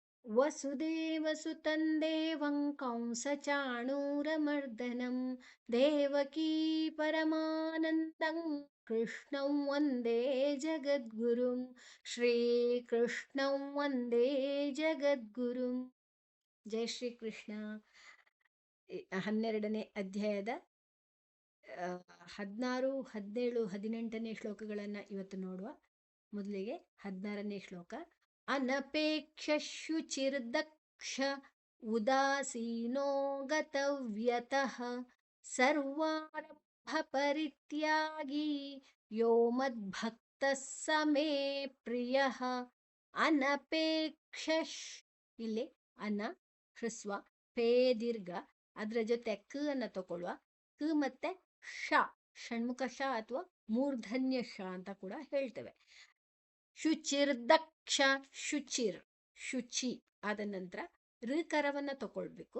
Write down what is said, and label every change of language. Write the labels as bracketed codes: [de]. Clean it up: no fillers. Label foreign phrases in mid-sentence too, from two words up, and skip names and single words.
[sa] ವಸುದೇವಸುತಂ ದೇವಂ ಕಂಸಚಾಣೂರಮರ್ದನಂ ದೇವಕೀ ಪರಮಾನಂದಂ ಕೃಷ್ಣಂ ವಂದೇ ಜಗದ್ಗುರುಂ ಶ್ರೀಕೃಷ್ಣಂ ವಂದೇ ಜಗದ್ಗುರುಂ. [kn] ಜೈ ಶ್ರೀಕೃಷ್ಣ. 12ನೇ ಅಧ್ಯಾಯದ 16, 17, 18ನೇ ಶ್ಲೋಕಗಳನ್ನು ಇವತ್ತು ನೋಡುವ. ಮೊದಲಿಗೆ 16ನೇ ಶ್ಲೋಕ. [sa] ಅನಪೇಕ್ಷ ಶುಚಿರ್ದಕ್ಷ ಉದಾಸೀನೋ ಗತವ್ಯತಃ ಸರ್ವಾರಂಭ ಪರಿತ್ಯಾಗಿ ಯೋ ಮದ್ಭಕ್ತಃ ಸ ಮೇ ಪ್ರಿಯಃ. [kn] ಅನಪೇಕ್ಷ, ಇಲ್ಲಿ ಅನ ಹ್ರಸ್ವ, ಪೇ ದೀರ್ಘ, ಅದರ ಜೊತೆ ಕ ಅನ್ನು ತಗೊಳ್ಳುವ. ಕ ಮತ್ತೆ ಶ, ಷಣ್ಮುಖ ಶ ಅಥವಾ ಮೂರ್ಧನ್ಯ ಶ ಅಂತ ಕೂಡ ಹೇಳ್ತೇವೆ. ಶುಚಿರ್ದಕ್ಷ, ಶುಚಿರ್ ಶುಚಿ ಆದ ನಂತರ ಋಕರವನ್ನು ತಗೊಳ್ಬೇಕು.